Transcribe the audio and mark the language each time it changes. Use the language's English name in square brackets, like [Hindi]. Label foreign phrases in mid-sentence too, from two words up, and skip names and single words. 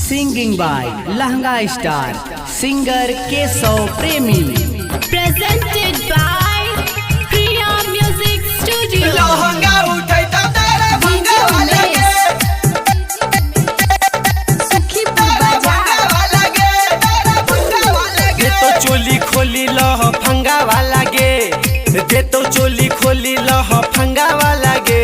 [English] Singing by Lahanga Star, singer Keshav Premi. Presented by Priya Music Studio. [Bhojpuri] लहंगा उठाई तो तेरे भंगा वाला गे सुखीपुर बाजार तेरे भंगा वाला गे दे तो चोली खोली लह फंगा वाला गे दे तो चोली खोली लह फंगा वाला गे